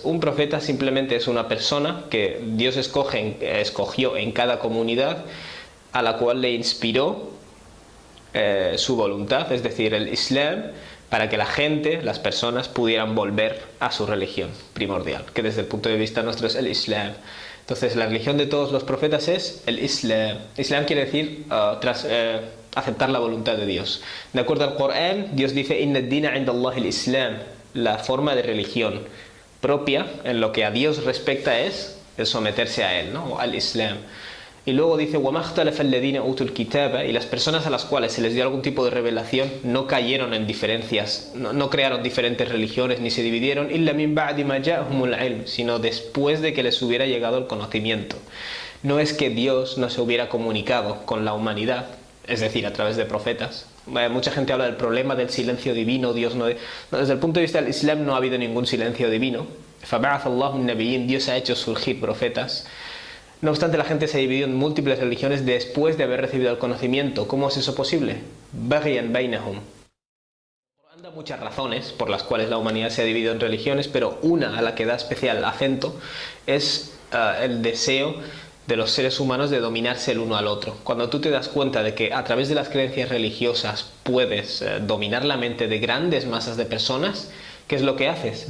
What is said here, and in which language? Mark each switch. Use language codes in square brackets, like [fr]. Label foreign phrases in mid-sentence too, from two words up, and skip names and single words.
[es] Un profeta simplemente es una persona que Dios escogió en cada comunidad, a la cual le inspiró su voluntad, es decir, el Islam, para que la gente, las personas, pudieran volver a su religión primordial, que desde el punto de vista nuestro es el Islam. Entonces la religión de todos los profetas es el Islam. Islam quiere decir aceptar la voluntad de Dios. De acuerdo al Corán, Dios dice [ar] إن الدين عند الله الإسلام. [es] La forma de religión propia en lo que a Dios respecta es el someterse a Él, ¿no? Al Islam. Y luego dice [ar] وَمَا اخْتَلَفَ الَّذِينَ أُوتُوا الْكِتَابَ, [es] y las personas a las cuales se les dio algún tipo de revelación no cayeron en diferencias, no crearon diferentes religiones ni se dividieron [ar] إِلَّا مِنْ بَعْدِ مَا جَاءَهُمُ الْعِلْمُ, [es] sino después de que les hubiera llegado el conocimiento. No es que Dios no se hubiera comunicado con la humanidad, es decir, a través de profetas. Mucha gente habla del problema del silencio divino. Dios no, desde el punto de vista del Islam no ha habido ningún silencio divino. [ar] فَبَعَثَ اللَّهُ النَّبِيِّينَ, [es] Dios ha hecho surgir profetas. No obstante, la gente se ha dividido en múltiples religiones después de haber recibido el conocimiento. ¿Cómo es eso posible? [ar] بَغْيًا بَيْنَهُمْ. [es] El Corán da muchas razones por las cuales la humanidad se ha dividido en religiones, pero una a la que da especial acento es el deseo de los seres humanos de dominarse el uno al otro. Cuando tú te das cuenta de que a través de las creencias religiosas puedes dominar la mente de grandes masas de personas, ¿qué es lo que haces?